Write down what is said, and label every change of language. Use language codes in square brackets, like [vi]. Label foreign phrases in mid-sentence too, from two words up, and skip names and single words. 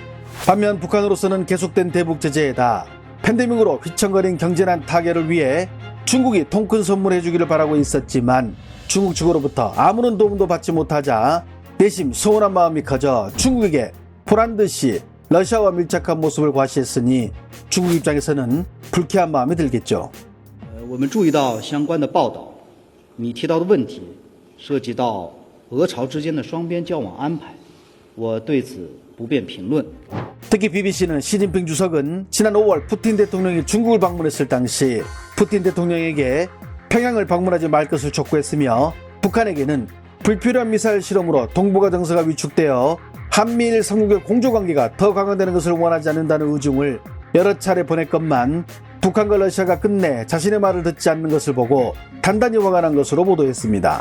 [ko] 반면 북한으로서는 계속된 대북 제재에다 팬데믹으로 휘청거린 경제난 타결을 위해 중국이 통큰 선물해주기를 바라고 있었지만, 중국 측으로부터 아무런 도움도 받지 못하자 내심 서운한 마음이 커져 중국에게 보란듯이 러시아와 밀착한 모습을 과시했으니 중국 입장에서는 불쾌한 마음이 들겠죠. [zh] 我们注意到相关的报道，你提到的问题涉及到俄朝之间的双边交往安排，我对此不便评论。 [ko] 특히 BBC는 시진핑 주석은 지난 5월 푸틴 대통령이 중국을 방문했을 당시 푸틴 대통령에게 평양을 방문하지 말 것을 촉구했으며, 북한에게는 불필요한 미사일 실험으로 동북아 정세가 위축되어 한미일 삼국의 공조관계가 더 강화되는 것을 원하지 않는다는 의중을 여러 차례 보냈건만, 북한과 러시아가 끝내 자신의 말을 듣지 않는 것을 보고 단단히 화가 난 것으로 보도했습니다.